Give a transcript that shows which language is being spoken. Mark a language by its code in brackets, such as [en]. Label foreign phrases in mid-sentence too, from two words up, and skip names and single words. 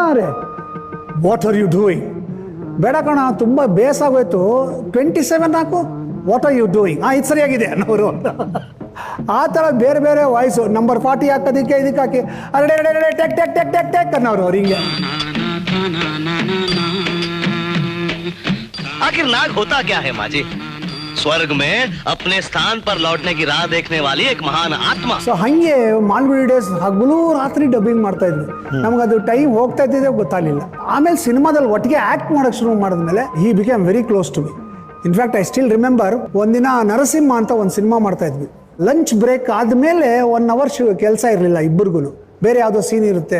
[kn] ಅರೆ [en] what are you doing? [kn] ಬೇಡ ಕಣ, ತುಂಬ ಬೇಸಾಗೋಯ್ತು, 27 ಹಾಕು. [en] what are you doing? [kn] ಇದು ಸರಿಯಾಗಿದೆ ಅನ್ನೋರು. ಆ ಥರ ಬೇರೆ ಬೇರೆ ವಾಯ್ಸು. ನಂಬರ್ 40 ಹಾಕೋದಕ್ಕೆ ಇದಕ್ಕೆ ಹಾಕಿ ಅರೆ ಟೆಕ್ ಟೆಕ್ ಟೆಕ್ ಟೆಕ್ ಟೆಕ್ ಅನ್ನೋರು ಅವ್ರು ಹಿಂಗೆ. [hi] आखिर नाग होता क्या है माँ जी? स्वर्ग में अपने स्थान पर लौटने की राह देखने वाली एक महान आत्मा. [kn] ಸೊ ಹಂಗೆ ಮಾಲ್ಗುಡಿ ಡೇಸ್ ಹಗಲು ರಾತ್ರಿ ಡಬ್ಬಿಂಗ್ ಮಾಡ್ತಾ ಇದ್ವಿ. ನಮ್ಗೆ ಅದು ಟೈಮ್ ಹೋಗ್ತಾ ಇದ್ದಿದ್ದೆ ಗೊತ್ತಾಗಲಿಲ್ಲ. ಆಮೇಲೆ ಸಿನಿಮಾದಲ್ಲಿ ಒಟ್ಟಿಗೆ ಆಕ್ಟ್ ಮಾಡೋಕ್ಕೆ ಶುರು ಮಾಡಿದ್ಮೇಲೆ [en] he became very close to me. in fact I still remember, [kn] ಒಂದಿನ ನರಸಿಂಹ ಅಂತ ಒಂದು ಸಿನಿಮಾ ಮಾಡ್ತಾ ಇದ್ವಿ. [en] lunch break [kn] ಆದಮೇಲೆ 1 ಅವರ್ ಕೆಲಸ ಇರಲಿಲ್ಲ ಇಬ್ಬರಿಗೂ, ಬೇರೆ ಯಾವುದೋ ಸೀನ್ ಇರುತ್ತೆ.